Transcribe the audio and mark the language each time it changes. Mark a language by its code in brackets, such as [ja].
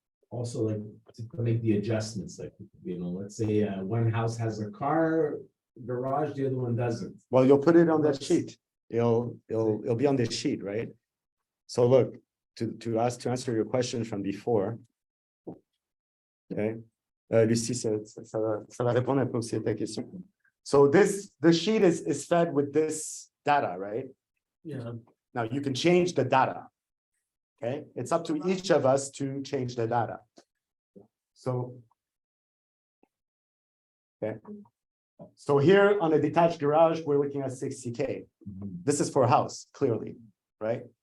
[en] Also, like, to make the adjustments, like, let's say, one house has a car garage, the other one doesn't. Well, you'll put it on that sheet. It'll be on this sheet, right? So look, to answer your question from before. Okay. [fr] Lucie, ça va répondre un peu aussi à ta question. [en] So the sheet is fed with this data, right? Yeah. Now you can change the data. Okay, it's up to each of us to change the data. So, okay. So here on a detached garage, we're looking at 60K. This is for a house, clearly, right?